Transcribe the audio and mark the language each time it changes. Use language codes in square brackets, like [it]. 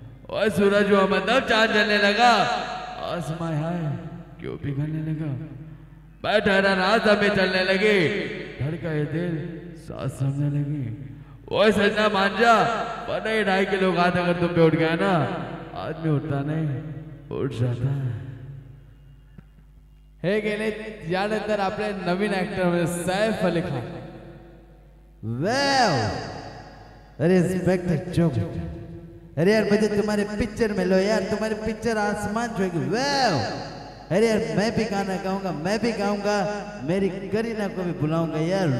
[hi] और सूरज हुआ मतलब चांद जलने लगा, आसमां है क्यों पिघलने लगा, मैं ठहरा रात हमें चलने लगी, धड़का ये दिल सांस समझने लगी। ओए सजना मान जा, वरना ये 2.5 किलो घात अगर तुम पे उठ गया ना, आदमी उठता नहीं उठ जाता है। [mr] हे गेले यानंतर आपले नवीन ऍक्टर म्हणजे सैफ अली खान। [hi] वाव, अरे इंस्पेक्टर जोग, अरे यार मुझे तुम्हारे पिक्चर में लो यार, तुम्हारे पिक्चर आसमान छुएगी। वाव, अरे यार मैं भी गाना गाऊंगा, मैं भी गाऊंगा, मेरी करीना को भी बुलाऊंगा यार।